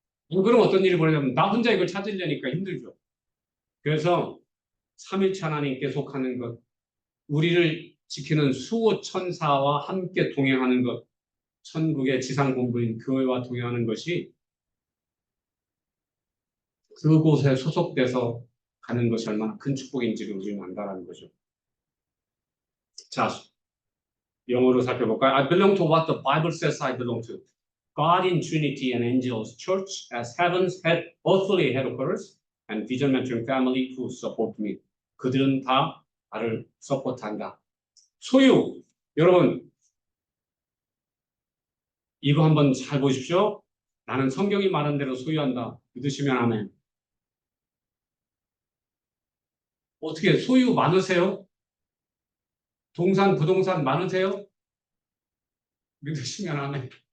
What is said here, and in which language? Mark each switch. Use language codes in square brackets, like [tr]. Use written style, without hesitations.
[ko] 그럼 어떤 일이 벌어지냐면 나 혼자 이걸 찾으려니까 힘들죠. 그래서 삼위일체 하나님께 속하는 것, 우리를 지키는 수호 천사와 함께 동행하는 것, 천국의 지상 본부인 교회와 동행하는 것이 그곳에 소속돼서 가는 것이 얼마나 큰 축복인지를 우리는 안다라는 거죠. 자, 영어로 살펴볼까요? [en] I belong to what the Bible says I belong to. God in Trinity and angels, church as heaven's earthly headquarters, and vision mentoring family who support me. [ko] 그들은 다 나를 서포트한다. 소유, 여러분 이거 한번 잘 보십시오. 나는 성경이 말한 대로 소유한다. 믿으시면 아멘. 어떻게 소유 많으세요? 동산, 부동산 많으세요? 믿으시면 아멘.